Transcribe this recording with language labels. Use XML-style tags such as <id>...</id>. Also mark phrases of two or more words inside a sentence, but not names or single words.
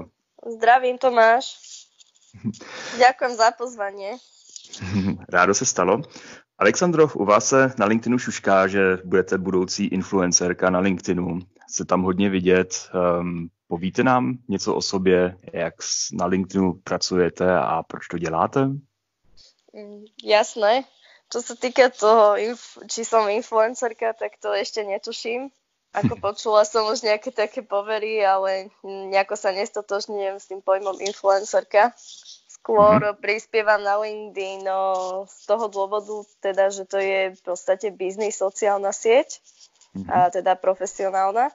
<sk>Zdravím, Tomáš. Ďakujem za pozvanie.</sk> <cs>Rádo se stalo. Alexandro, u vás se na LinkedInu šušká, že budete budoucí influencerka na LinkedInu. Se tam hodně vidět. Povíte nám něco o sobě, jak na LinkedInu pracujete a proč to děláte?</cs> <sk>Jasné. Čo sa týka toho, či som influencerka, tak to ešte netuším. Ako počula som už nejaké také povery, ale nejako sa nestotožňujem s tým pojmom influencerka. Skôr prispievam na LinkedIn z toho dôvodu, teda, že to je v podstate biznis, sociálna sieť, a teda profesionálna.</sk>